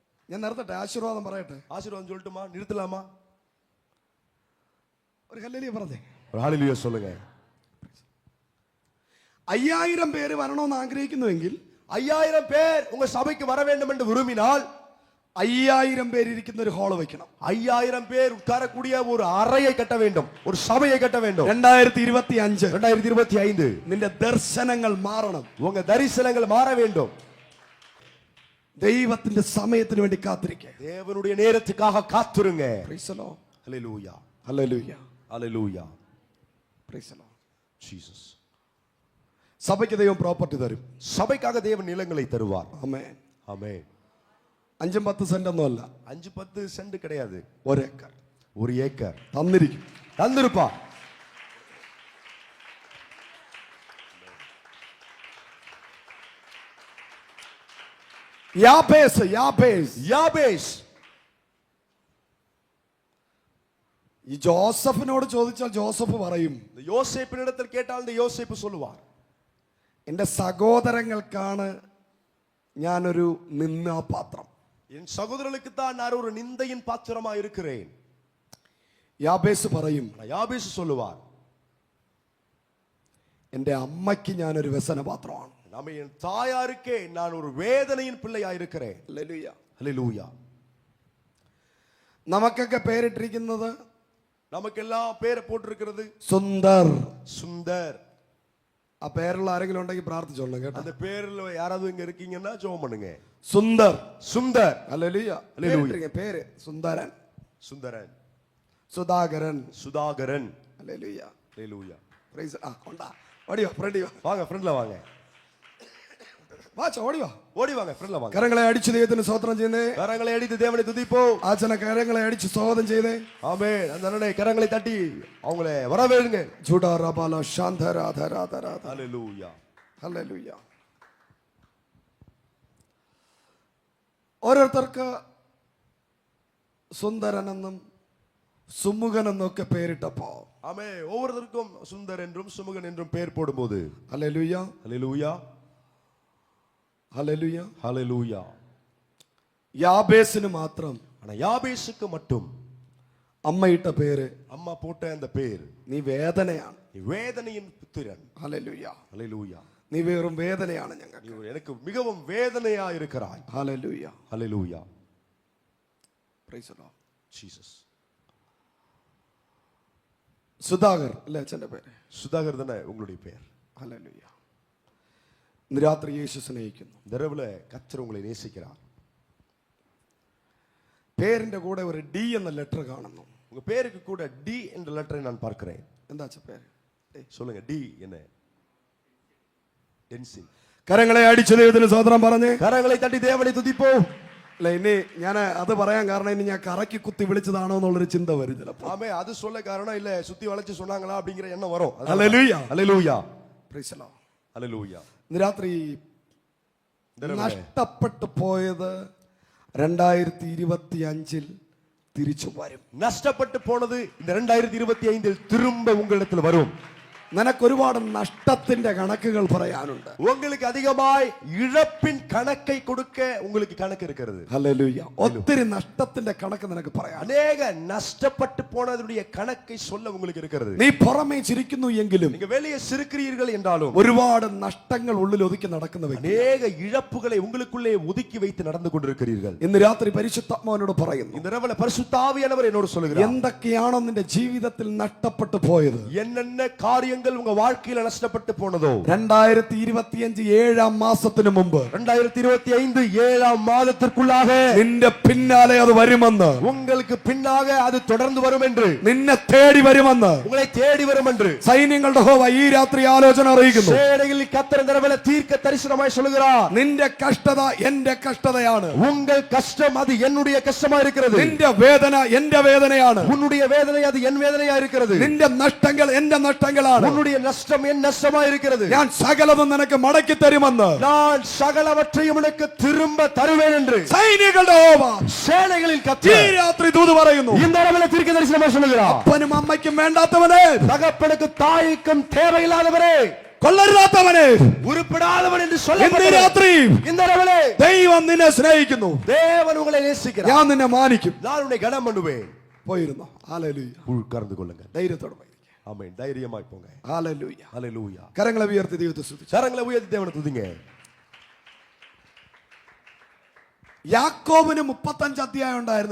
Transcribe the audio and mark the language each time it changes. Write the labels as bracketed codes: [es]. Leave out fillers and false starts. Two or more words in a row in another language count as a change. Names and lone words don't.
[ml] ഞാൻ നിർത്തട്ടെ, ആശീർവാദം പറയട്ടെ. [ta] ஆசீர்வாதம் சொல்லட்டுமா? நிறுத்தலாமா? [ml] ഒരു ഹല്ലേലൂയ പറഞ്ഞേ. [ta] ஒரு ஹalleluya சொல்லுங்க. [ml] 5000 പേര് വരണമെന്ന് ആഗ്രഹിക്കുന്നുവെങ്കിൽ [ta] 5000 பேர் உங்க சபைக்கு வர வேண்டும் என்று விரும்பினால் [ml] 5000 പേര് ഇരിക്കുന്ന ഒരു ഹാൾ വെക്കണം. [ta] 5000 பேர் உட்காரக்கூடிய ஒரு அறையை கட்ட வேண்டும், ஒரு சபையை கட்ட வேண்டும். 2025 [ml] നിന്റെ ദർശനങ്ങൾ മാറണം, [ta] உங்க தரிசனங்கள் மாற வேண்டும். [ml] ദൈവത്തിന്റെ സമയത്തിന് വേണ്ടി കാത്തിരിക്കുക. [ta] தேவனுடைய நேரத்துக்காக காத்துருங்க. [en] Praise the Lord. [ta] ஹalleluya, [ml] ഹല്ലേലൂയ, [ta] ஹalleluya. [en] Praise the Lord. Jesus. [ml] സഭയ്ക്ക് ദൈവം പ്രോപ്പർട്ടി തരും. [ta] சபைக்காக தேவன் நிலங்களை தருவார். [ml] ആമേൻ. [ta] ஆமென். [ml] 5-10 സെന്റ് ഒന്നുമല്ല, [ta] 5-10 சென்ட் கிடையாது, [ml] 1 ഏക്കർ [ta] 1 ஏக்கர் [ml] തന്നിരിക്കും. [ta] தந்திருப்பா. [ml] യാബേസ് [ta] யாபேஸ் [ml] ഈ ജോസഫിനോട് ചോദിച്ചാൽ ജോസഫ് പറയും, [ta] இந்த யோசேப்பினிடத்தில் கேட்டால் இந்த யோசேப்பு சொல்லுவார், [ml] എൻ്റെ സഹോദരങ്ങൾക്കാണ് ഞാനൊരു നിന്ദാപാത്രം. [ta] என் சகோதரர்களுக்கு தான் நான் ஒரு நிந்தையின் பாத்திரமா இருக்கிறேன். [ml] യാബേസ് പറയും, [ta] யாபேஸ் சொல்லுவார், [ml] എൻ്റെ അമ്മയ്ക്ക് ഞാനൊരു വ്യസനപാത്രമാണ്. [ta] நம்ம என் தாயாருக்கே நான் ஒரு வேதனையின் பிள்ளையா இருக்கிறேன். [ml] ഹല്ലേലൂയ. [ta] ஹalleluya. [ml] നമുക്കൊക്കെ പേരിട്ടിരിക്കുന്നത്, [ta] நமக்கெல்லாம் பேரை போட்டிருக்கிறது [ml] സുന്ദർ. [ta] சுந்தர். [ml] ആ പേരുള്ള ആരെങ്കിലും ഉണ്ടെങ്കിൽ പ്രാർത്ഥിച്ചോളണം കേട്ടോ. [ta] அந்த பேர்ல யாராவது இங்க இருக்கீங்கன்னா ஜெபம் பண்ணுங்க. [ml] സുന്ദർ. [ta] சுந்தர். [ml] ഹല്ലേലൂയ. ഹല്ലേലൂയ. പേര് സുന്ദരൻ, [ta] சுந்தரன், [ml] സുധാകരൻ. [ta] சுதாகரன். [ml] ഹല്ലേലൂയ. [ta] ஹalleluya. [ml] പ്രൈസ്. ആ കൊണ്ടാ ഓടിയോ, ഫ്രണ്ടി വാ, [ta] வாங்க ஃப்ரண்ட்ல வாங்க, [ml] ഓടി വാ. [ta] ஓடி வாங்க, ஃப்ரண்ட்ல வாங்க. [ml] കരങ്ങളെ അടിച്ച് ദൈവത്തിന് സ്തോത്രം ചെയ്യുന്നേ. [ta] கரங்களை அடித்து தேவனை துதிப்போம். [ml] ആച്ചനെ കരങ്ങളെ അടിച്ച് സ്തോത്രം ചെയ്തേ. [ta] ஆமென். அந்த அண்ணனை கரங்களை தட்டி அவங்களை வரவேழுங்க. ജൂഡാ റബാല ശാന്തരാധരാധരാധ. ஹalleluya. [ml] ഹല്ലേലൂയ. ഓരോരുത്തർക്ക് സുന്ദരനെന്നും സുമുഖനെന്നും ഒക്കെ പേരിട്ടപ്പോ, [ta] ஆமென், ஒவ்வொருத்தருக்கும் சுந்தர் என்றும் சுமுகன் என்றும் பெயர் போடும்போது, [ml] ഹല്ലേലൂയ, [ta] ஹalleluya, [ml] ഹല്ലേലൂയ, [ta] ஹalleluya. [ml] യാബേസിന് മാത്രം [ta] ஆனா யாபேசுக்கு மட்டும் [ml] അമ്മയിട്ട പേര്, [ta] அம்மா போட்ட அந்த பேர், [ml] നീ വേദനയാണ്. [ta] நீ வேதனையின் புத்திரன். [ml] ഹല്ലേലൂയ. [ta] ஹalleluya. [ml] നീ വെറും വേദനയാണ് [ta] நீ [ml] ഞങ്ങൾക്ക്. [ta] எனக்கு மிகவும் வேதனையா இருக்கிறாய். [ml] ഹല്ലേലൂയ. [ta] ஹalleluya. [en] Praise the Lord. [ta] ஜீசஸ். [ml] സുധാകർ അല്ലേ അച്ഛൻ്റെ പേര്? [ta] சுதாகர் தானே உங்களுடைய பெயர்? [ml] ഹല്ലേലൂയ. ഇന്ന് രാത്രി യേശു സ്നേഹിക്കുന്നു. [ta] இரவுல கர்த்தர் உங்களை நேசிக்கிறார். [ml] പേരിന്റെ കൂടെ ഒരു ഡി എന്ന ലെറ്റർ കാണുന്നു. [ta] உங்க பேருக்கு கூட டி என்ற லெட்டரை நான் பார்க்கிறேன். [ml] എന്താ അച്ഛ പേര്? [ta] சொல்லுங்க, டி என்ன? டென்சின். [ml] കരങ്ങളെ അടിച്ചു ദൈവത്തിന് സ്തോത്രം പറഞ്ഞ് [ta] கரங்களை தட்டி தேவனை துதிப்போம். [ml] അല്ല, ഇനി ഞാൻ അത് പറയാൻ കാരണം ഇനി ഞാൻ കറക്കി കുത്തി വിളിച്ചതാണോ എന്നുള്ളൊരു ചിന്ത വരും ചിലപ്പോൾ. [ta] ஆமே, அது சொல்ல காரணம் இல்ல சுத்தி வளைச்சு சொன்னாங்களா அப்படிங்கிற எண்ணம் வரும். [ml] ഹല്ലേലൂയ. [ta] ஹalleluya. [en] Praise the Lord. [ta] ஹalleluya. [ml] ഇന്ന് രാത്രി നഷ്ടപ്പെട്ടു പോയത് 2025 തിരിച്ചു വരും. [ta] நஷ்டப்பட்டு போனது இந்த 2025 திரும்ப உங்களிடத்தில் வரும். [ml] നിനക്ക് ഒരുപാട് നഷ്ടത്തിന്റെ കണക്കുകൾ പറയാനുണ്ട്. [ta] உங்களுக்கு அதிகமாய் இழப்பின் கணக்கை கொடுக்க உங்களுக்கு கணக்கு இருக்கிறது. [ml] ഹല്ലേലൂയ. ഒത്തിരി നഷ്ടത്തിന്റെ കണക്ക് നിനക്ക് പറയാൻ. [ta] அநேக நஷ்டப்பட்டு போனதுடைய கணக்கை சொல்ல உங்களுக்கு இருக்கிறது. [ml] നീ പുറമേ ചിരിക്കുന്നു എങ്കിലും [ta] நீங்க வெளியே சிரிக்கிறீர்கள் என்றாலும் [ml] ഒരുപാട് നഷ്ടങ്ങൾ ഉള്ളിൽ ഒതുക്കി നടക്കുന്ന വ്യക്തി. [ta] அநேக இழப்புகளை உங்களுக்குள்ளே ஒதுக்கி வைத்து நடந்து கொண்டிருக்கிறீர்கள். [ml] ഇന്ന് രാത്രി പരിശുദ്ധാത്മാവിനോട് പറയുന്നു, [ta] இந்த இரவுல பரிசுத்த ஆவியானவர் என்னோடு சொல்லுகிறார், [ml] എന്തൊക്കെയാണോ നിന്റെ ജീവിതത്തിൽ നഷ്ടപ്പെട്ടു പോയത്, [ta] என்னென்ன காரியங்கள் உங்க வாழ்க்கையில நஷ்டப்பட்டு போனதோ, [ml] 2025 7 മാസത്തിന് മുമ്പ് [ta] 2025 7 மாதத்திற்குள்ளாக [ml] നിന്റെ പിന്നാലെ അത് വരുമെന്ന്, [ta] உங்களுக்கு பின்னாக அது தொடர்ந்து வரும் என்று, [ml] നിന്നെ തേടി വരുമെന്ന് [ta] உங்களை தேடி வரும் என்று [ml] സൈന്യങ്ങളുടെ യഹോവ ഈ രാത്രി ആലോചന അറിയിക്കുന്നു. [ta] சேனைகளில் கர்த்தர் இந்த இரவுல தீர்க்க தரிசனமாய் சொல்லுகிறார், [ml] നിന്റെ കഷ്ടത എന്റെ കഷ്ടതയാണ്, [ta] உங்கள் கஷ்டம் அது என்னுடைய கஷ்டமா இருக்கிறது, [ml] നിന്റെ വേദന എന്റെ വേദനയാണ്, [ta] உன்னுடைய வேதனை அது என் வேதனையா இருக்கிறது, [ml] നിന്റെ നഷ്ടങ്ങൾ എന്റെ നഷ്ടങ്ങളാണ്, [ta] உன்னுடைய நஷ்டம் என் நஷ்டமா இருக்கிறது, [ml] ഞാൻ സകലതും നിനക്ക് മടക്കി തരുമെന്ന് [ta] நான் சகலவற்றையும் உனக்கு திரும்ப தருவேன் என்று [ml] സൈന്യങ്ങളുടെ യഹോവ [ta] சேனைகளில் [ml] ഈ [ta] கர்த்தர் [ml] രാത്രി ദൂത് പറയുന്നു. [ta] இந்த இரவுல தீர்க்க தரிசனமாய் சொல்லுகிறார், [ml] അപ്പനും അമ്മയ്ക്കും വേണ്ടാത്തവനെ, [ta] தகப்பனுக்கு தாய்க்கும் தேவையில்லாதவரே, [ml] കൊള്ളരുതാത്തവനെ, [ta] உருப்படாதவன் என்று [ml] ഇന്ന് [ta] சொல்லப்பட்டவன் [ml] രാത്രി [ta] இந்த இரவிலே [ml] ദൈവം നിന്നെ സ്നേഹിക്കുന്നു. [ta] தேவன் உங்களை நேசிக்கிறார். [ml] ഞാൻ നിന്നെ മാനിക്കും. [ta] நான் உன்னை கனம் பண்ணுவேன். [ml] പോയിരുന്നോ? ഹല്ലേലൂയ. [ta] உட்கார்ந்து கொள்ளுங்க. [ml] ധൈര്യത്തോടെ പോയിരിക്കുക. [ta] ஆமென். தைரியமாய் போங்க. [ml] ഹല്ലേലൂയ. [ta] ஹalleluya. [ml] കരങ്ങളെ ഉയർത്തി ദൈവത്തെ സ്തുതിച്ചു. [ta] கரங்களை உயர்த்தி தேவனை துதிங்க. [ml] യാക്കോബിന് 35 അധ്യായം ഉണ്ടായിരുന്നു.